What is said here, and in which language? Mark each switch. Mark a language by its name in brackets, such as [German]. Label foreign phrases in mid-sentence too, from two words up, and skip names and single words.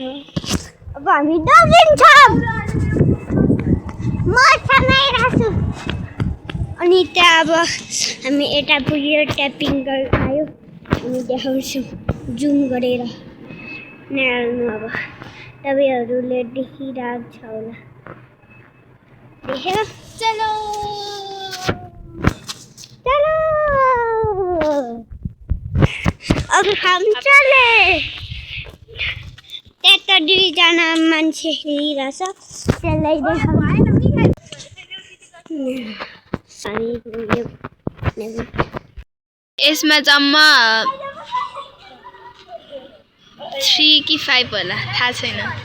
[Nepali] अब हामी दौडिन्छौँ। म समाइरहेको छु। अनि त्यहाँ अब हामी यता पुग्यो, त्यहाँ पिङ्गल आयो। हामी देखाउँछौँ जुम गरेर। हेर्नु, अब तपाईँहरूले देखिरहेको छ होला। देख्यो? [Hindi] चलो चलो, अब हम चले। [Nepali] त्यहाँ त दुईजना मान्छे हिँडिरहेछ, त्यसलाई यसमा जम्मा 3 कि 5 होला, थाहा छैन।